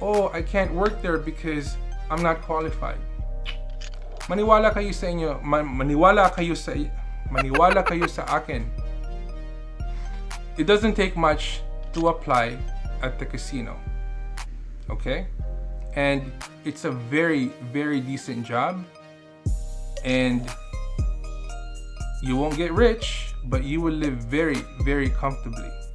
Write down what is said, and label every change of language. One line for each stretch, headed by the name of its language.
English: I can't work there because I'm not qualified.
Filipino: Maniwala kayo sa inyo, maniwala kayo sa akin.
English: It doesn't take much to apply at the casino. Okay? And it's a very, very decent job. And you won't get rich, but you will live very, very comfortably.